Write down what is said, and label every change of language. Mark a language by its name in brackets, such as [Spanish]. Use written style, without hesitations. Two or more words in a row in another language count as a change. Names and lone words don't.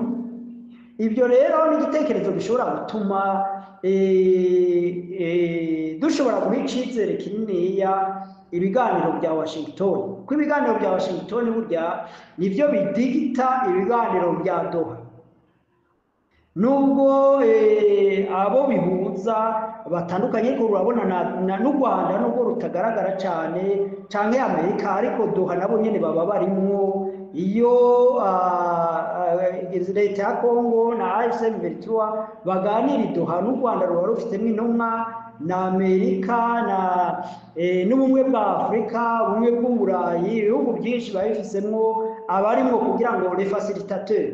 [Rundi] Ibyo rero ni igitekerezo gishobora gutuma dushobora guha icizere kininiya ibiganiro bya Washington, kuko ibiganiro bya Washington burya nibyo bidigita ibiganiro bya Doha. Nubwo abo bihuza batandukanye, ko urabona n'u Rwanda nubwo rutagaragara cyane canke Amerika, ariko Doha nabo nyene baba barimwo. Iyo leta ya Kongo na AFC M23 baganira Doha, n'u Rwanda ruba rufitemo intumwa, na Amerika n'ubumwe bwa Afurika, ubumwe bw'Uburayi, ibihugu byinshi babifisemo abarimo kugira ngo [French] les facilitateurs.